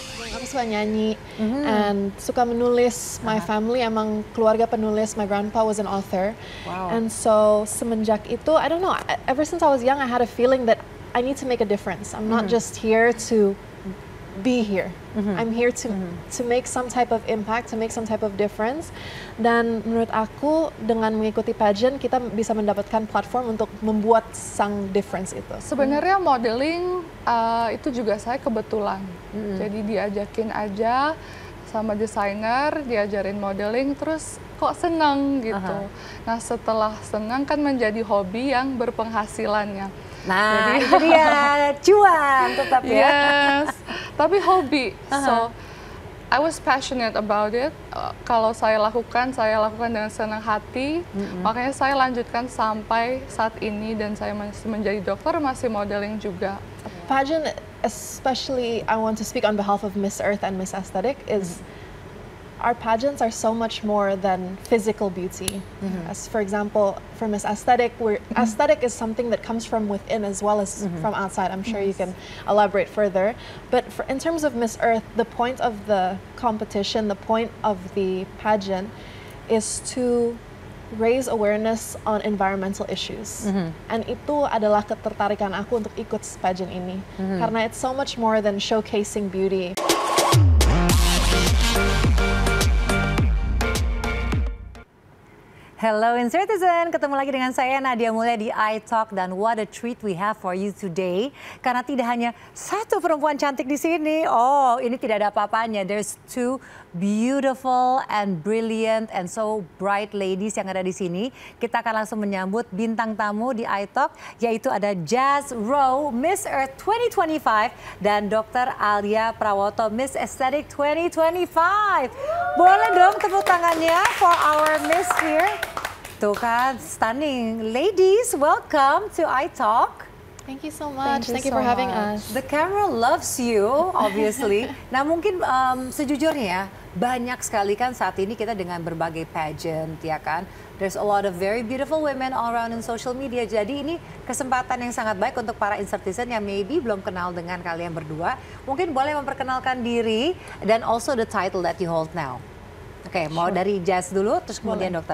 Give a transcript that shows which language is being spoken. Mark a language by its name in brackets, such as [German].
[Indonesian] aku suka nyanyi and suka menulis. [English] My family [Indonesian] emang keluarga penulis. [English] My grandpa was an author. Wow. And so [Indonesian] semenjak itu, [English] I don't know, ever since I was young, I had a feeling that I need to make a difference. I'm not just here to be here. I'm here to make some type of impact, to make some type of difference. [Indonesian] Dan menurut aku dengan mengikuti pageant kita bisa mendapatkan platform untuk membuat sang difference itu. Sebenarnya modeling itu juga saya kebetulan. Jadi diajakin aja sama desainer, diajarin modeling, terus kok seneng gitu. Nah setelah senang kan menjadi hobi yang berpenghasilannya. Nah, jadi, itu dia cuan tetap ya. Yes, tapi hobi. [English] So I was passionate about it. [Indonesian] Kalau saya lakukan dengan senang hati. Makanya saya lanjutkan sampai saat ini dan saya masih menjadi dokter, masih modeling juga. [English] Pageant, especially I want to speak on behalf of Miss Earth and Miss Aesthetic, is our pageants are so much more than physical beauty. As for example, for Miss Aesthetic, aesthetic is something that comes from within as well as from outside. I'm sure you can elaborate further. But in terms of Miss Earth, the point of the competition, the point of the pageant is to raise awareness on environmental issues. [Indonesian] And itu adalah ketertarikan aku untuk ikut pageant ini. [English] Karena it's so much more than showcasing beauty. Hello Insertizen, [Indonesian] ketemu lagi dengan saya Nadia Mulya di iTalk dan [English] what a treat we have for you today. [Indonesian] Karena tidak hanya satu perempuan cantik di sini, oh ini tidak ada apa-apanya. [English] There's two beautiful and brilliant and so bright ladies [Indonesian] yang ada di sini. Kita akan langsung menyambut bintang tamu di iTalk, yaitu ada Jazz Rowe, Miss Earth 2025 dan Dr. Alia Prawoto, Miss Aesthetic 2025. Boleh dong tepuk tangannya [English] for our Miss here. [Indonesian] Tuh kan, stunning. [English] Ladies, welcome to iTalk. Thank you so much. Thank you for having us. The camera loves you, obviously. [Indonesian] Nah mungkin sejujurnya ya, banyak sekali kan saat ini kita dengan berbagai pageant, ya kan. [English] There's a lot of very beautiful women all around in social media. [Indonesian] Jadi ini kesempatan yang sangat baik untuk para Insertizen yang maybe belum kenal dengan kalian berdua. Mungkin boleh memperkenalkan diri dan [English] also the title that you hold now. [Indonesian] Oke, mau dari Jazz dulu, terus kemudian Dr.